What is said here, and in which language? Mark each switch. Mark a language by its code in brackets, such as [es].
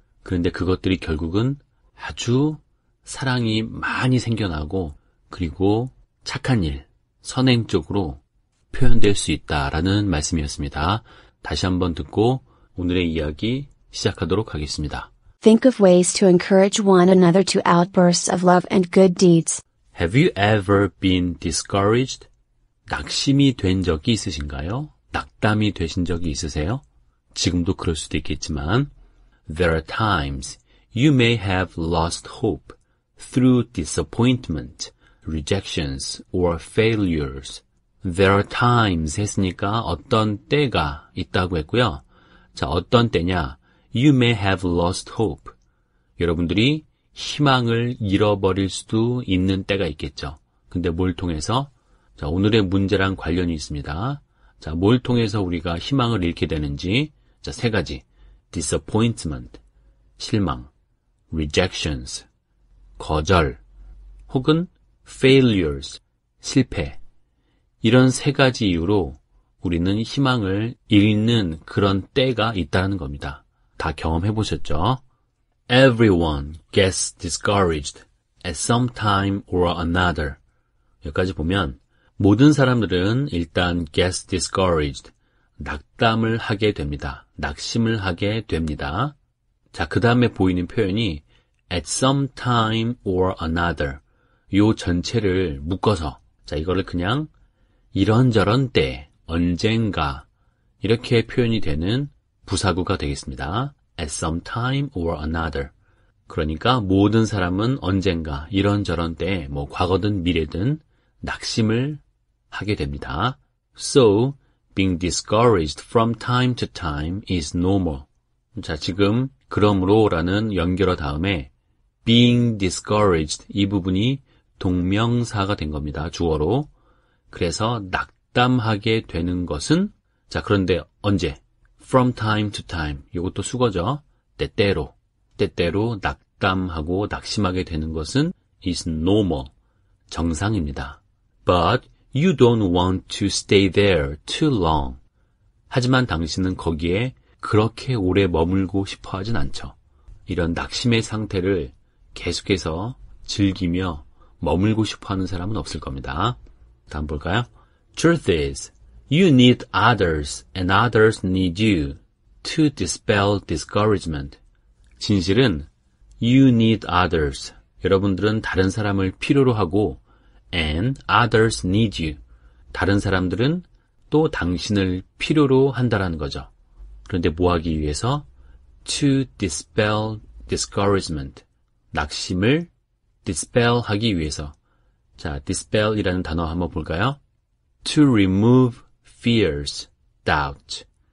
[ko] 그런데 그것들이 결국은 아주 사랑이 많이 생겨나고 그리고 착한 일, 선행 쪽으로 표현될 수 있다라는 말씀이었습니다. 다시 한번 듣고 오늘의 이야기 시작하도록 하겠습니다. [en] Think of ways to encourage one another to outbursts of love and good deeds. Have you ever been discouraged? [ko] 낙심이 된 적이 있으신가요? 낙담이 되신 적이 있으세요? 지금도 그럴 수도 있겠지만 [en] There are times you may have lost hope through disappointment, rejections, or failures. There are times [ko] 했으니까 어떤 때가 있다고 했고요. 자, 어떤 때냐? [en] You may have lost hope. [ko] 여러분들이 희망을 잃어버릴 수도 있는 때가 있겠죠. 근데 뭘 통해서? 자, 오늘의 문제랑 관련이 있습니다. 자, 뭘 통해서 우리가 희망을 잃게 되는지? 자, 세 가지. disappointment, 실망, rejections, 거절, 혹은 failures, 실패. 이런 세 가지 이유로 우리는 희망을 잃는 그런 때가 있다는 겁니다. 다 경험해 보셨죠? [en] Everyone gets discouraged at some time or another. [ko] 여기까지 보면 모든 사람들은 일단 [en] gets discouraged, [ko] 낙담을 하게 됩니다. 낙심을 하게 됩니다. 자, 그 다음에 보이는 표현이 [en] at some time or another. [ko] 요 전체를 묶어서, 자, 이거를 그냥 이런저런 때, 언젠가 이렇게 표현이 되는 부사구가 되겠습니다. [en] at some time or another. [ko] 그러니까 모든 사람은 언젠가 이런저런 때, 뭐 과거든 미래든 낙심을 하게 됩니다. [en] So, being discouraged from time to time is normal. [ko] 자, 지금 그러므로라는 연결어 다음에 [en] being discouraged [ko] 이 부분이 동명사가 된 겁니다. 주어로. 그래서 낙담하게 되는 것은 자, 그런데 언제? [en] From time to time. [ko] 이것도 수거죠. 때때로 낙담하고 낙심하게 되는 것은 [en] is normal. [ko] 정상입니다. [en] But you don't want to stay there too long. [ko] 하지만 당신은 거기에 그렇게 오래 머물고 싶어 하진 않죠. 이런 낙심의 상태를 계속해서 즐기며 머물고 싶어 하는 사람은 없을 겁니다. 다음 볼까요? [en] Truth is, you need others and others need you to dispel discouragement. [ko] 진실은 [en] you need others. [ko] 여러분들은 다른 사람을 필요로 하고 [en] and others need you. [ko] 다른 사람들은 또 당신을 필요로 한다라는 거죠. 그런데 뭐 하기 위해서? [en] To dispel discouragement. [ko] 낙심을 dispel 하기 위해서. 자, dispel이라는 단어 한번 볼까요? [en] To remove fears, doubt,